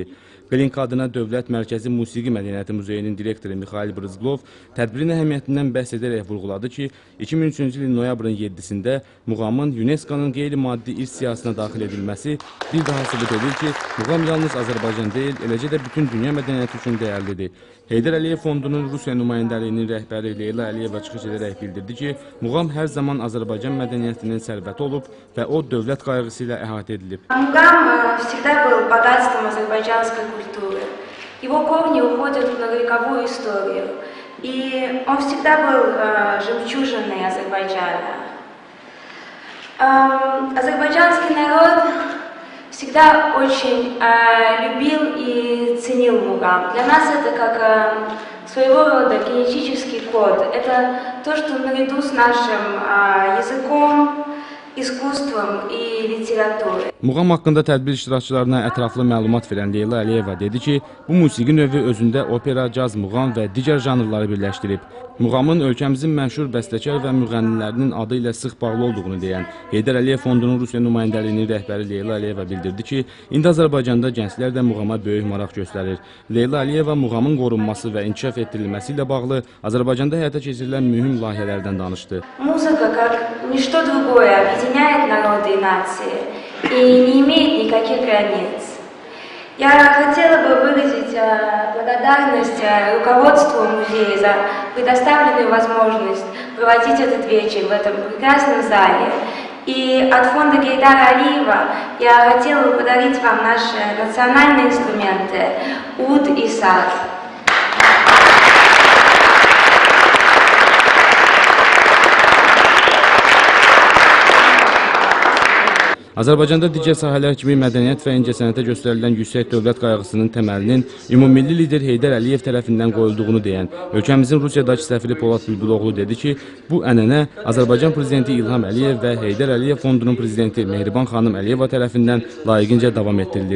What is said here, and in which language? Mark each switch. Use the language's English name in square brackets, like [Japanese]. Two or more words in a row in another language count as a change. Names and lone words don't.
[Azerbaijani] Glinka adına Dövlət Mərkəzi Musiqi Mədəniyyəti Muzeyinin direktoru Mikhail Brizglov tədbirin əhəmiyyətindən bəhs edərək vurğuladı ki, 2003-cü ilin noyabrın 7-sində muğamın UNESCO-nun qeyri-maddi irs siyahısına daxil edilməsi bir daha sübut edir ki, muğam yalnız Azərbaycan deyil, eləcə də bütün dünya mədəniyyəti üçün dəyərlidir. Heydər Əliyev Fondunun Rusiya nümayəndəliyinin rəhbəri Leyla Əliyeva çıxış edərək bildirdi ki, muğam hər zaman Azərbaycan mədəniyyətinin sərvəti olub və o dövlət qayğısı ilə əhatə edilib. [Russian] Мугам всегда был богатством азербайджанской культуры. Его корни уходят в многовековую историю. И он всегда был жемчужиной Азербайджана. Азербайджанский народ всегда очень любил и ценил мугам. Для нас это как своего рода генетический код. Это то, что наряду с нашим языком, искусством и literatурой. [Azerbaijani] Muğam haqqında tədbir iştirakçılarına ətraflı məlumat verən Leyla Əliyeva dedi ki, bu musiqi növü özündə opera, caz, muğam və digər janrları birləşdirib. Muğamın ölkəmizin məşhur bəstəkar və müğənnilərinin adı ilə sıx bağlı olduğunu deyən Heydər Əliyev Fondunun Rusiya nümayəndəliyinin rəhbəri Leyla Əliyeva bildirdi ki, indi Azərbaycanda gənclər də muğama böyük maraq göstərir. Leyla Əliyeva muğamın qorunması və inkişaf etdirilməsi ilə bağlı Azərbaycanda həyata keçirilən mühüm layihələrdən danışdı. [Russian] Музыка, как ничто другое, объединяет народы и нации и не имеет никаких границ. Я хотела бы выразить благодарность руководству музея за предоставленную возможность проводить этот вечер в этом прекрасном зале. И от фонда Гейдара Алиева я хотела бы подарить вам наши национальные инструменты уд и саз. [Azerbaijani] Azərbaycanda digər sahələr kimi mədəniyyət və incəsənətə göstərilən yüksək dövlət qayğısının təməlinin ümummilli lider Heydər Əliyev tərəfindən qoyulduğunu deyən ölkəmizin Rusiyadakı səfiri Polad Bülbüloğlu dedi ki, bu ənənə Azərbaycan prezidenti İlham Əliyev və Heydər Əliyev Fondunun prezidenti Mehriban xanım Əliyeva tərəfindən layiqincə davam etdirilir.